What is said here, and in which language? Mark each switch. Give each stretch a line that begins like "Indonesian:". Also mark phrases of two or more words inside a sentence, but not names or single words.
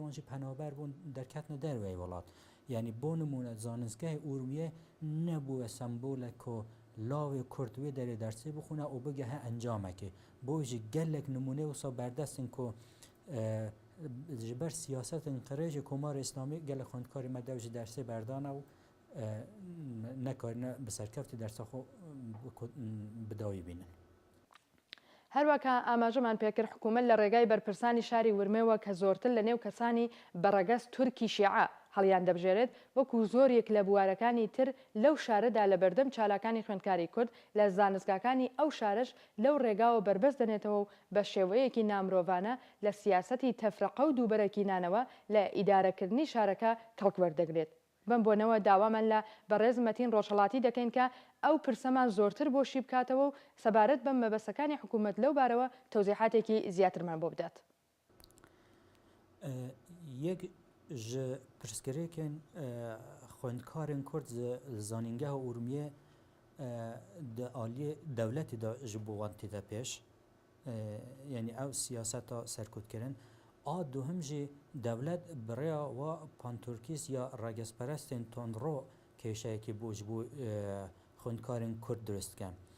Kurdish: wan jî penaber bûn derketine derwey welat yanî bo nimûne zanîngeha Urmiyê nebûye sembolek ku lavê Kurd wê derê dersê bixwîne û bigehe encamekê bo jî gelek nimûne wisa berdestin ku ji ber siyasetên qirêjê Komarê İslamî gelek xwendkarê me dew ji dersê berdane û nekarîne bi serkeftî dersa xwe bidawî bînin
Central Kurdish: هەروەکە ئاماژەمان پێکرد حکوومەت لە ڕێگای بەرپرسانی شاری ورمێوە کە زۆرتر لە نێو کەسانی بەڕەگەز تورکی شیعە هەڵیان دەبژێرێت وەکو زۆرێک لە بوارەکانی تر لەو شارەدا لە بەردەم چالاکانی خوێندکاری کورد لە زانستگاکانی ئەو شارش لەو ڕێگاوە بربەست دەنێتەوە و بە شێوەیەکی نامرۆڤانە لە سیاسەتی تەفرەقە و دووبەرەکینانەوە لە ئیدارەکردنی شارەکە کەڵک وەردەگرێت بەم بۆنەوە داوامان لە بەڕێز مەتین ڕۆژهەڵاتی دەکەین کە ئەو پرسەمان زۆرتر بۆشی بکاتەوە و سەبارەت بە مەبەستەکانی حکوومەت لەو بارەوە تەوزیحاتێکی زیاترمان بۆ بدات.
Kurdish: یەک ji pirsgirêkên xwendkarên Kurd zanîngeha Urmiyê di aliyê dewletê de ji bo wan têde pêş yanî ew siyaseta serkûtkirin a duhim jî dewlet birêya wa panturkîst ya regezperestên tondro kêşeyekê bû ji bo xwendkarên Kurd durist dikin